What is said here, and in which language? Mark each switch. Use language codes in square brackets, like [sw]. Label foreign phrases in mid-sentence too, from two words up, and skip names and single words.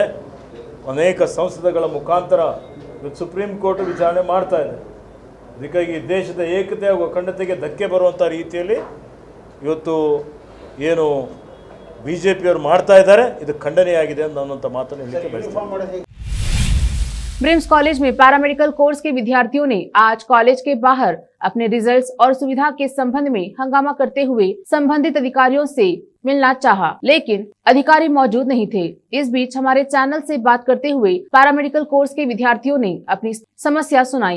[kn] ಅನೇಕ ಸಂಸದಗಳ ಮುಖಾಂತರ ಇವತ್ತು ಸುಪ್ರೀಂ ಕೋರ್ಟ್ ವಿಚಾರಣೆ ಮಾಡ್ತಾ ಇದೆ. ಅದಕ್ಕಾಗಿ ದೇಶದ ಏಕತೆ ಹಾಗೂ ಅಖಂಡತೆಗೆ ಧಕ್ಕೆ ಬರುವಂಥ ರೀತಿಯಲ್ಲಿ ಇವತ್ತು ಏನು ಬಿಜೆಪಿಯವರು ಮಾಡ್ತಾ ಇದ್ದಾರೆ, ಇದು ಖಂಡನೆಯಾಗಿದೆ ಅನ್ನುವಂಥ ಮಾತನ್ನು ಹೇಳಲಿಕ್ಕೆ ಬಯಸ್ತೀನಿ. [hi] ब्रिम्स कॉलेज में [en] paramedical course [hi] के विद्यार्थियों ने आज कॉलेज के बाहर अपने रिजल्ट्स और सुविधा के संबंध में हंगामा करते हुए संबंधित अधिकारियों से मिलना चाहा, लेकिन अधिकारी मौजूद नहीं थे। इस बीच हमारे चैनल से बात करते हुए [en] paramedical course [hi] के विद्यार्थियों ने अपनी समस्या सुनाई।